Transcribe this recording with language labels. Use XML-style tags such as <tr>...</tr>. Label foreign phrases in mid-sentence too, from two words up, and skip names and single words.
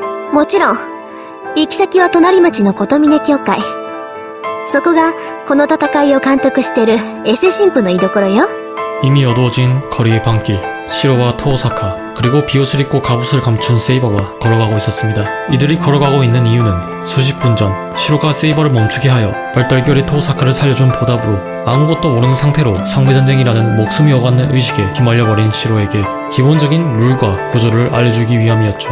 <ja>もちろん、行き先は隣町の琴峰教会。そこがこの戦いを監督してるエセ神父の居所よ。</ja> <ko>이미 어두워진 거리의 밤길, 시로와 토오사카 그리고 비옷을 입고 갑옷을 감춘 세이버가 걸어가고 있었습니다. 이들이 걸어가고 있는 이유는 수십 분 전 시로가 세이버를 멈추게 하여 얼떨결에 토오사카를 살려준 보답으로 아무것도 모르는 상태로 상대전쟁이라는 목숨이 어긋는 의식에 휘말려버린 시로에게 기본적인 룰과 구조를 알려주기 위함이었죠.</ko>